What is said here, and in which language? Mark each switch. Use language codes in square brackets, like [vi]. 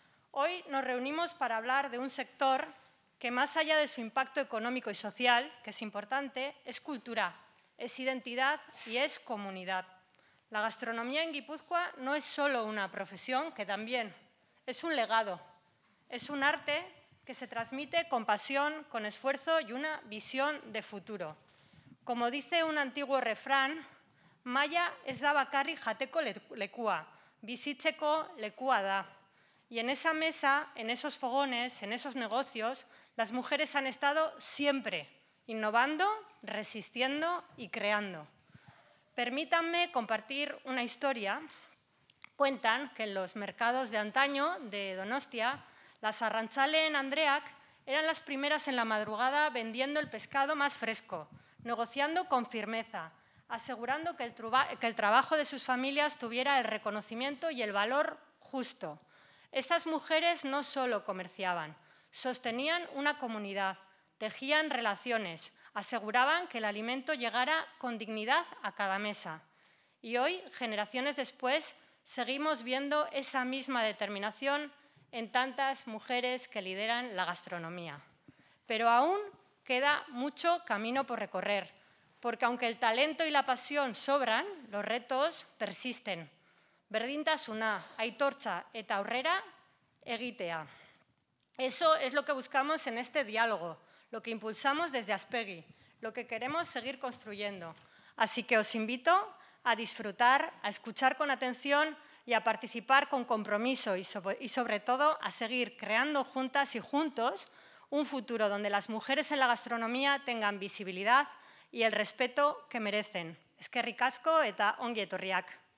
[es] Hoy nos reunimos para hablar de un sector que, más allá de su impacto económico y social, que es importante, es cultura, es identidad y es comunidad. La gastronomía en Guipúzcoa no es solo una profesión, que también es un legado, es un arte que se transmite con pasión, con esfuerzo y una visión de futuro. Como dice un antiguo refrán, [eu] maia ez da bakarrik jateko lekua, bizitzeko lekua da. [es] Y en esa mesa, en esos fogones, en esos negocios, las mujeres han estado siempre innovando, resistiendo y creando. Permítanme compartir una historia. Cuentan que en los mercados de antaño de Donostia, las [eu] arrantzalen andreak [es] eran las primeras en la madrugada vendiendo el pescado más fresco, negociando con firmeza, asegurando que el trabajo de sus familias tuviera el reconocimiento y el valor justo. Estas mujeres no solo comerciaban, sostenían una comunidad, tejían relaciones, aseguraban que el alimento llegara con dignidad a cada mesa. Y hoy, generaciones después, seguimos viendo esa misma determinación en tantas mujeres que lideran la gastronomía. Pero aún queda mucho camino por recorrer, porque aunque el talento y la pasión sobran, los retos persisten. [eu] Berdintasuna, aitortza eta aurrera egitea. [es] Eso es lo que buscamos en este diálogo, lo que impulsamos desde Aspegui, lo que queremos seguir construyendo. Así que os invito a disfrutar, a escuchar con atención y a participar con compromiso y sobre todo a seguir creando juntas y juntos un futuro donde las mujeres en la gastronomía tengan visibilidad y el respeto que merecen. [eu] Eskerrik asko eta ongi etorriak.